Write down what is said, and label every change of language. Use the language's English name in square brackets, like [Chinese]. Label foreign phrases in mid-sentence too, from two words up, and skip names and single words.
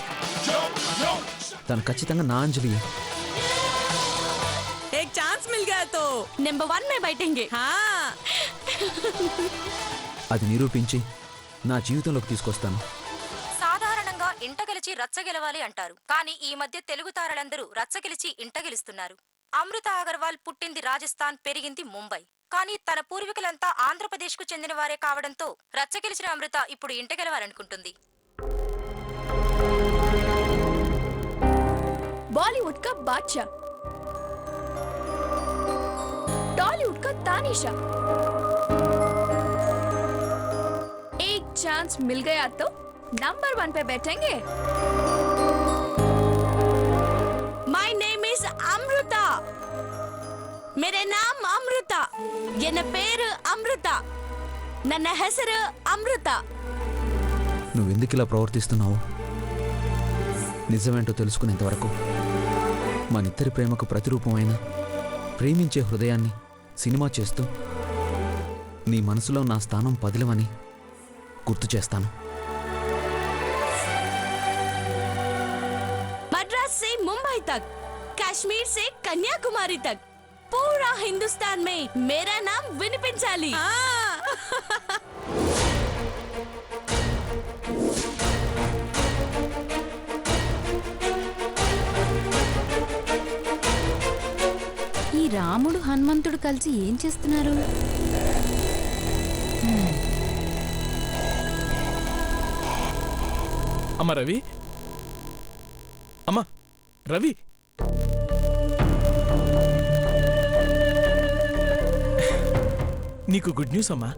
[Telugu] తను ఖచ్చితంగా నా అంజలి. [Hindi] एक चांस मिल गया तो నెంబర్ 1 में बैठेंगे. हाँ [Telugu] అది నిరూపించి నా జీవితంలోకి తీసుకొస్తాను. సాధారణంగా ఇంట గెలిచి రచ్చ గెలవాలి అంటారు. కానీ ఈ మధ్య తెలుగు తారలందరూ రచ్చ గెలిచి ఇంట గెలుస్తున్నారు. అమృత అగర్వాల్ పుట్టింది రాజస్థాన్, పెరిగింది ముంబై. కానీ తన పూర్వీకులంతా ఆంధ్రప్రదేశ్ కు చెందిన వారే కావడంతో రచ్చ గెలిచిన అమృత ఇప్పుడు ఇంట గెలవాలనుకుంటుంది. [Hindi] बॉलीवुड का बादशाह, टॉलीवुड का तानिशा. एक चांस मिल गया तो नंबर 1 पे बैठेंगे. [English] My name is Amruta. [Hindi] मेरे नाम अमृता. ಎನ್ನ పేరు అమృత. [Kannada] ನನ್ನ ಹೆಸರು అమృత. [Telugu] నువ్వెందుకు ఇలా ప్రవర్తిస్తున్నావు? నిజమేంటో తెలుసుకునేంత వరకు మనిద్దరి ప్రేమకు ప్రతిరూపమైన ప్రేమించే హృదయాన్ని సినిమా చేస్తూ నీ మనసులో నా స్థానం పదిలమని గుర్తు చేస్తాను. [Hindi] मद्रास से मुंबई तक, कश्मीर से कन्याकुमारी तक, पूरा हिंदुस्तान में मेरा नाम विनिपिंचाली. [Telugu] ఈ రాముడు హనుమంతుడు కలిసి ఏం చేస్తున్నారు? అమ్మ రవి, అమ్మ రవి, నీకు [English] good news [Telugu] అమ్మా.